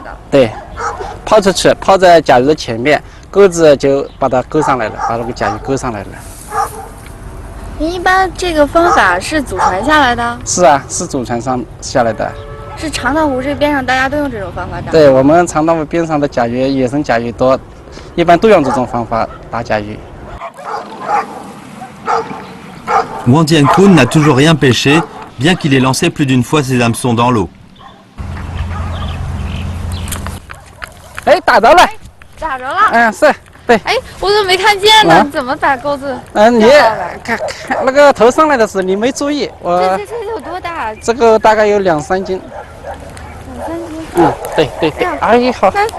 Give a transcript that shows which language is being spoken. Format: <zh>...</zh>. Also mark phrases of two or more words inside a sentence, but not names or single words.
<zh>对，抛出去，抛在甲鱼的前面，钩子就把它勾上来了，把那个甲鱼勾上来了。您一般这个方法是祖传下来的？是啊，是祖传上下来的。是长塘湖这边上大家都用这种方法打？对，我们长塘湖边上的甲鱼，野生甲鱼多，一般都用这种方法打甲鱼。</zh> <fr>Wandienkrun n'a toujours rien pêché, bien qu'il ait lancé plus d'une fois ses hameçons dans l'eau.</fr> <zh>哎，打着了！打着了！是，对。哎，我怎么没看见呢？怎么把钩子？你看那个头上来的时候你没注意，这有多大？这个大概有2、3斤。2、3斤。对。哎呀，好。</zh>